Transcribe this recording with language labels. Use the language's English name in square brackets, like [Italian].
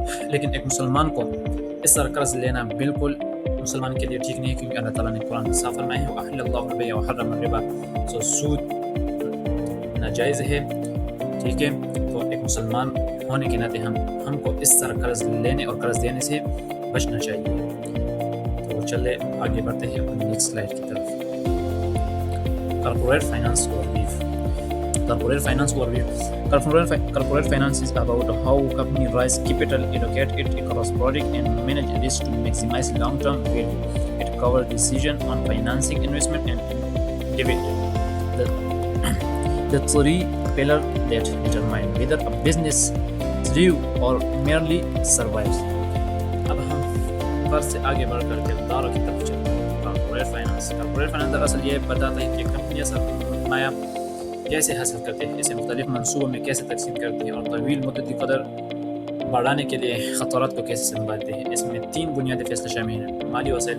[Urdu] لیکن ایک مسلمان کو اس طرح قرض لینا بالکل مسلمان کے لیے ٹھیک نہیں ہے، کیونکہ اللہ تعالیٰ نے قرآن میں صاف فرمایا ہے [Arabic] وَأَحَلَّ اللَّهُ الْبَيْعَ وَحَرَّمَ الرِّبَا۔ [Urdu] سو سود ناجائز ہے، ٹھیک ہے۔ تو ایک مسلمان ہونے کے ناطے ہم کو اس طرح قرض لینے اور قرض دینے سے بچنا چاہیے۔ تو چلے آگے بڑھتے ہیں اپنی نیکسٹ سلائڈ کی طرف۔ Corporate finance overview. [English] Corporate finance overview. Corporate finance is about how company raise capital, allocate it across project, and manage risk to maximize long-term value. It covers decision on financing, investment, and dividend. The three pillars that determine whether a business thrives or merely survives. [Urdu] اب ہم فرض سے آگے بڑھ کر کرداروں کی طرف چلتے ہیں۔ کارپوریٹ فائنانس دراصل یہ بتاتا ہے کہ کمپنیاں سرمایہ کیسے حاصل کرتے ہیں، اسے مختلف منصوبوں میں کیسے تقسیم کرتے ہیں، اور طویل مدتی قدر بڑھانے کے لیے خطرات کو کیسے سنبھالتے ہیں۔ اس میں 3 بنیادی فیصلے شامل ہیں: مالی